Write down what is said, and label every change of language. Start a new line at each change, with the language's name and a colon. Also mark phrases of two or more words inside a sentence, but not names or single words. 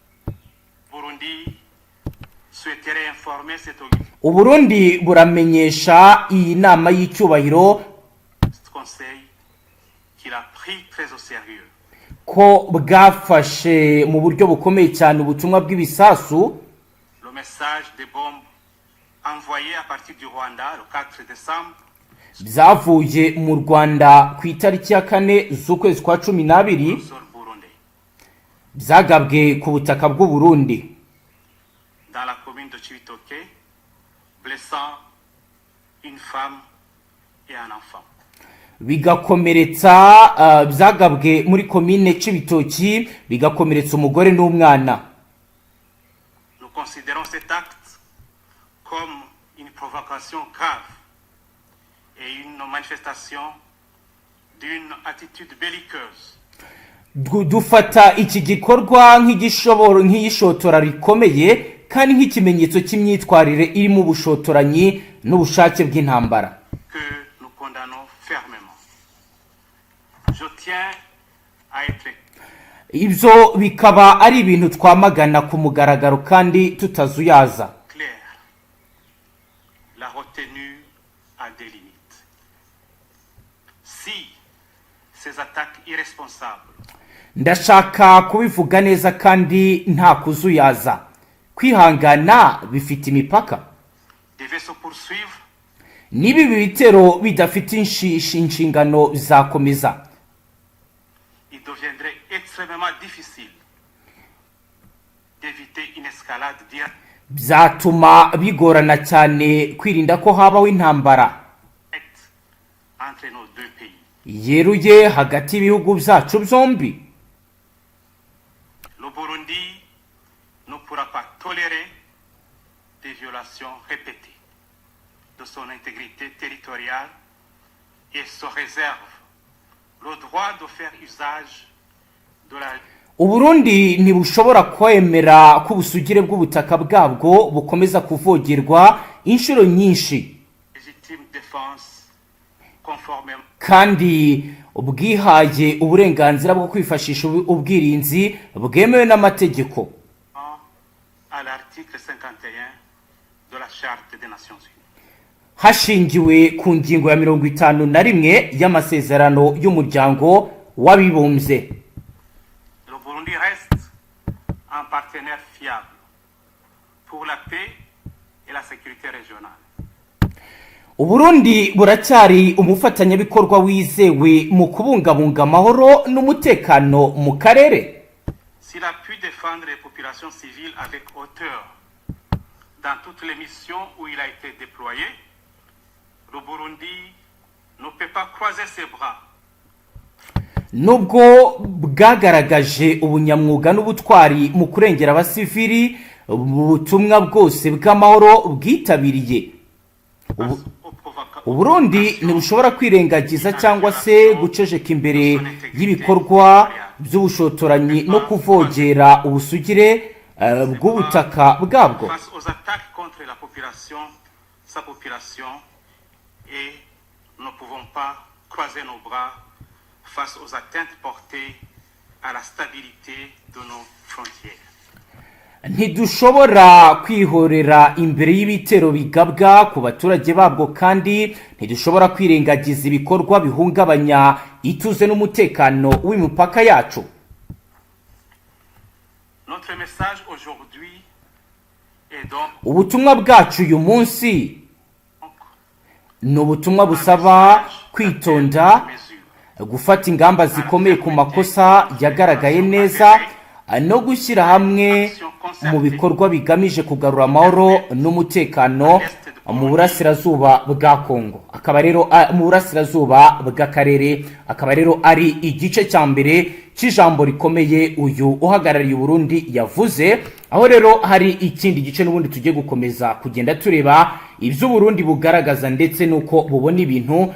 Kinyarwanda: Uburundi buramenyesha iyi nama y'icyubahiro ko bwafashe mu buryo bukomeye cyane ubutumwa bw'ibisasu byavuye mu Rwanda ku itariki ya 4 z'ukwezi kwa 12 byagabwe ku butaka bw'u Burundi
French: dans la commune de Cibitoki, blessant une femme et un enfant.
Kinyarwanda: Bigakomeretsa byagabwe muri komine Cibitoki bigakomeretsa umugore n'umwana.
French: Nous considérons cet acte comme une provocation grave et une manifestation d'une attitude belliqueuse.
Kinyarwanda: Dufata iki gikorwa nk'iyishotora rikomeye kandi nk'ikimenyetso cy'imyitwarire iri mu bushotoranyi n'ubushake bw'intambara.
French: Que nous condamnons fermement. Je tiens à être
Kinyarwanda: ibyo bikaba ari ibintu twamagana ku mugaragaro kandi tutazuyaza.
French: clair. La retenue a des limites. Si ces attaques irresponsables
Kinyarwanda: ndashaka kubivuga neza kandi nta kuzuyaza, kwihangana bifite imipaka. Nibi bitero bidafite inshingano bizakomeza. Byatuma bigorana cyane kwirinda ko habaho intambara yeruye hagati y'ibihugu byacu byombi.
French: Le Burundi ne pourra pas tolérer des violations répétées de son intégrité territoriale et se réserve le droit de faire usage de la
Kinyarwanda: Uburundi ntibushobora kwemera ko ubusugire bw'ubutaka bwabwo bukomeza kuvogerwa inshuro nyinshi
French: légitime défense conformément
Kinyarwanda: kandi ubwihaye uburenganzira bwo kwifashisha ubwirinzi bwemewe n'amategeko
French: à l'article 51 de la Charte des Nations Unies.
Kinyarwanda: hashingiwe ku ngingo ya 51 y'amasezerano y'umuryango w'abibumbye.
French: Le Burundi reste un partenaire fiable pour la paix et la sécurité régionale.
Kinyarwanda: Uburundi buracyari umufatanyabikorwa wizewe mu kubungabunga amahoro n'umutekano mu karere.
French: S'il a pu défendre les populations civiles avec hauteur dans toutes les missions où il a été déployé, le Burundi ne peut pas croiser ses bras.
Kinyarwanda: Nubwo bwagaragaje ubunyamwuga n'ubutwari mu kurengera abasivili mu butumwa bwose bw'amahoro bwitabiriye, Uburundi ntibushobora kwirengagiza cyangwa se guceceka imbere y'ibikorwa by'ubushotoranyi no kuvogera ubusugire bw'ubutaka bwabwo.
French: Face aux attaques contre la population, sa population, et nous ne pouvons pas croiser nos bras face aux atteintes portées à la stabilité de nos frontières.
Kinyarwanda: Ntidushobora kwihorera imbere y'ibitero bigabwa ku baturage babwo kandi ntidushobora kwirengagiza ibikorwa bihungabanya ituze n'umutekano w'imipaka yacu.
French: Notre message aujourd'hui est donc
Kinyarwanda: Ubutumwa bwacu uyu munsi ni ubutumwa busaba kwitonda, gufata ingamba zikomeye ku makosa yagaragaye neza no gushyira hamwe mu bikorwa bigamije kugarura amahoro n'umutekano mu burasirazuba bwa Kongo, akaba rero mu burasirazuba bw'akarere, akaba rero ari igice cya mbere cy'ijambo rikomeye uyu uhagarariye Burundi yavuze, aho rero hari ikindi gice n'ubundi tugiye gukomeza kugenda tureba ibyo Burundi bugaragaza ndetse nuko bubona ibintu.